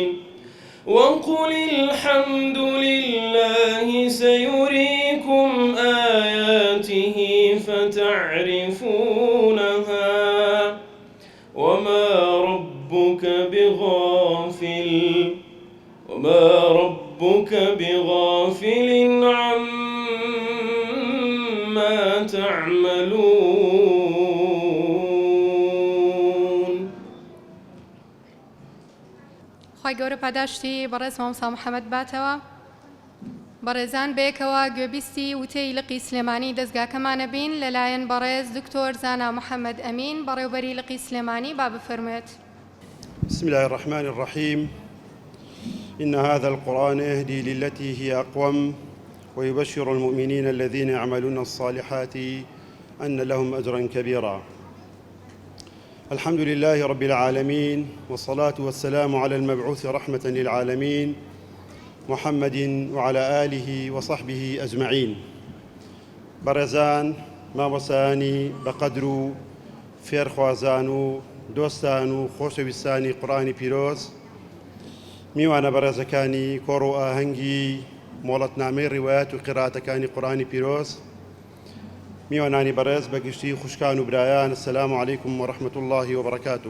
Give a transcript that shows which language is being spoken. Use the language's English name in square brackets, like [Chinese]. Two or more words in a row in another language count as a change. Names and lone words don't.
[Arabic] وقل الحمد لله سيريكم آياته فتعرفونها وما ربك بغافل عما تعملون. [Central Kurdish] خی گەورە پاداشتی بەڕێز مامۆستا محەممەد باتەوە. بەڕێزان بەیەکەوە گوێبیستی وتەی لقی سلێمانی دەستگاکەمانە بین لەلایەن بەڕێز دکتۆر زانا محەممەد ئەمین بەڕێوەبەری لقی سلێمانی با بفەرموێت. [Arabic] بسم الله الرحمن الرحيم. إن هذا القرآن يهدي للتي هي أقوم ويبشر المؤمنين الذين يعملون الصالحات أن لهم أجرا كبيرا. الحمد لله رب العالمين والصلاة والسلام على المبعوث رحمة للعالمين محمد وعلى آله وصحبه أجمعين. [Central Kurdish] برزان مامۆسایانی بەقەدر و فێرخوازان و دۆستان و خۆشەویستانی قورئانی پیرۆز، میوانە بەڕێزەکانی کۆڕ و ئاهەنگی مۆڵەتنامەی ڕیوایەت و قیراءەتەکانی قورئانی پیرۆز، میوانانی بەڕێز بەگشتی خوشکان و برایان، [Arabic] السلام عەلەیکم وەڕەحمەت الله وبەڕەکاتوه.